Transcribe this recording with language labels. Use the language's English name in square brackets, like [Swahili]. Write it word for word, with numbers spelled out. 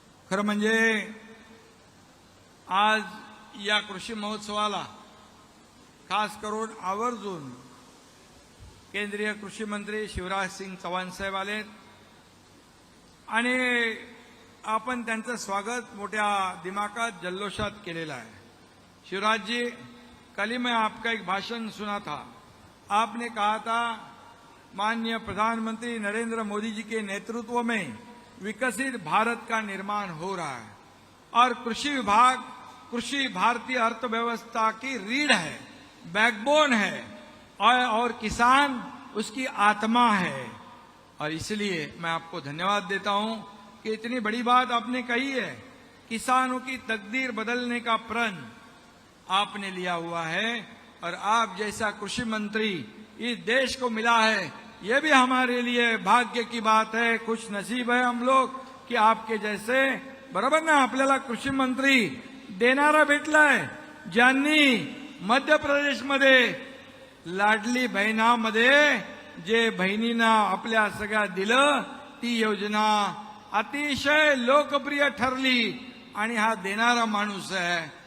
[Marathi] खरं म्हणजे आज या कृषी महोत्सवाला खास करून आवर्जून केंद्रीय कृषी मंत्री शिवराज सिंग चव्हाण साहेब आले आणि आपण त्यांचं स्वागत मोठ्या दिमाकात, जल्लोषात केलेला आहे. [Hindi] शिवराज जी, कल ही मैं आपका एक भाषण सुना था. आपने कहा था माननीय प्रधानमंत्री नरेंद्र मोदी जी के नेतृत्व में विकसित भारत का निर्माण हो रहा है और कृषि विभाग कृषि भारतीय अर्थव्यवस्था की रीढ़ है, बैकबोन है, और, और किसान उसकी आत्मा है. और इसलिए मैं आपको धन्यवाद देता हूं कि इतनी बड़ी बात आपने कही है. किसानों की तकदीर बदलने का प्रण आपने लिया हुआ है और आप जैसा कृषि मंत्री इस देश को मिला है, ये भी हमारे लिए भाग्य की बात है. खुश नसीब है हम लोग कि आपके जैसे, [Marathi] बरोबर ना, आपल्याला कृषी मंत्री देणारा भेटलाय, ज्यांनी मध्य प्रदेशमध्ये लाडली बहिणामध्ये जे बहिणींना आपल्या सगळ्या दिलं ती योजना अतिशय लोकप्रिय ठरली आणि हा देणारा माणूस आहे.